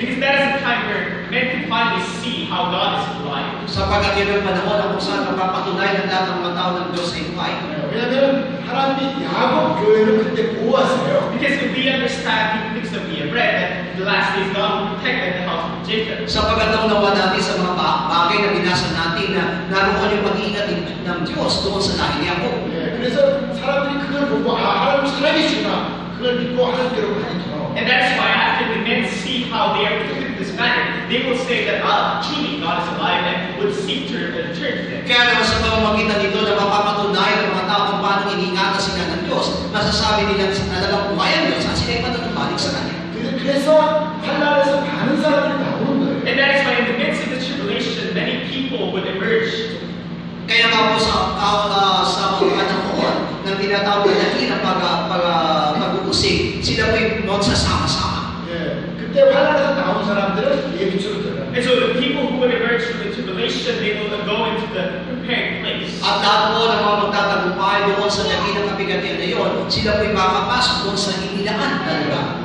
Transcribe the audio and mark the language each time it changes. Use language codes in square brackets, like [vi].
[en] Because that is the time where men can finally see how God is alive. [tl] Sapagkat yun ang panahon na kung saan mapapatunay ng lahat ng mga tao ng Diyos ay buhay. [ko] 왜냐면은 하나님이 야곱 교회를 그때 보호하세요. [en] Because if we understand, because if we have read that in the last days God will protect the house of Jacob. [tl] Sapagkat naunawa natin sa mga bagay na binasa natin na naroon yung pag-iingat ng Diyos doon sa lahi ni Jacob. [ko] 그래서 사람들이 그걸 보고 하나님 살아계시구나. 그걸 믿고 하나님께로 많이 돌아옵니다. [en] And that is why after the men see how they are living in this manner, they will say that truly God is alive and would seek to return to them. [tl] Kaya naman sa pamamagitan nito na mapapatunayan ng mga tao kung paano iniingatan sila ng Diyos, masasabi nila sa talagang buhay ang Diyos at sila ay manunumbalik sa Kanya. [ko] 그래서 환난에서 많은 사람들이 나오는 거예요. [en] And that is why in the midst of the tribulation, many people would emerge. [tl] Kaya nga po sa mga panahon ng tinatawag na dakilang pag-uusig, sila po yung magsasama-sama. [ko] 예, 그때 환난에서 나온 사람들은 예비처로 들어가요. [en] And so the people who would emerge from the tribulation, they will go into the prepared place. [tl] At lahat po ng mga magtatagumpay doon sa dakilang kabigatian na yun, sila po yung makapasok doon sa inilaan na lugar.